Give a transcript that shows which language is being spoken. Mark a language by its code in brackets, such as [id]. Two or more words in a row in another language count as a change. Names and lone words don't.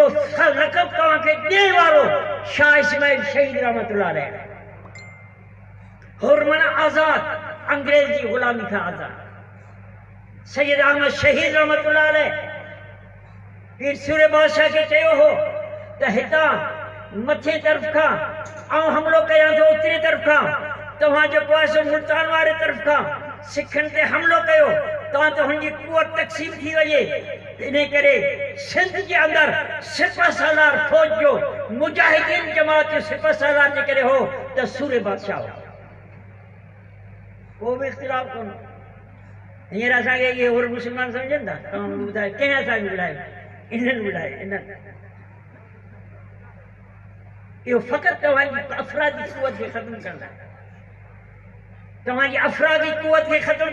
[sd] लक़ब तव्हांखे ॾियण वारो शाह इस्माइल शहीद रहमतुल्लाह अलैह हुर माना आज़ाद अंग्रेज़ जी ग़ुलामी खां आज़ाद सैयद अहमद शहीद रहमतुल्लाह अलैह पीर सूरे बादशाह खे चयो हो त हितां मथे तरफ का आऊं हमलो कया तो उतरी तरफ का तव्हां जो सो मुल्तान वारे तरफ का सिखन ते हमलो कयो तव्हां तो हुनजी कुवत तक़सीम थी वजे इन करे सिंध के अंदर सिपह सालार फौज जो मुजाहिदीन जमात जो सिपह सालार जे करे हो त सूरे बादशाह हो को भी इख्तिलाफ कोन हींअर असांखे इहे और मुस्लमान सम्झनि था तव्हां ॿुधायो कंहिं असांखे ॿुधायो इन्हनि ॿुधायो इन्हनि इहो फ़क़ति तव्हांजी अफ़रादी क़ुवत खे ख़तमु करण लाइ तव्हांजी अफ़रादी क़ुवत खे ख़तमु